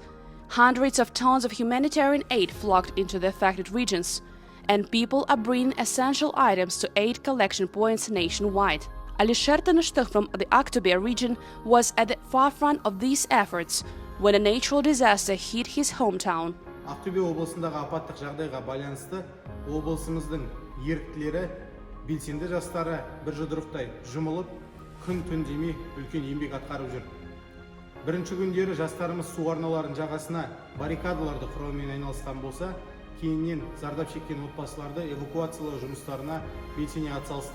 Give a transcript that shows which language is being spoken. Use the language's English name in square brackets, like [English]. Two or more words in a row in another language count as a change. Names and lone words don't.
[English] Hundreds of tons of humanitarian aid flocked into the affected regions, and people are bringing essential items to aid collection points nationwide. Alisher Tanıştık from the Aktobe region was at the forefront of these efforts when a natural disaster hit his hometown. [Kazakh] Aktobe облысындағы апаттық жағдайға байланысты облысымыздың еріктілері, белсенді жастары бір жұдырықтай жұмылып, күн-түн демей үлкен еңбек атқарып жүр. Бірінші күндері жастарымыз су арналарының жағасына баррикадаларды құрумен айналысқан болса, кейіннен зардап шеккен отбасыларды эвакуациялау жұмыстарына белсене атсалысты.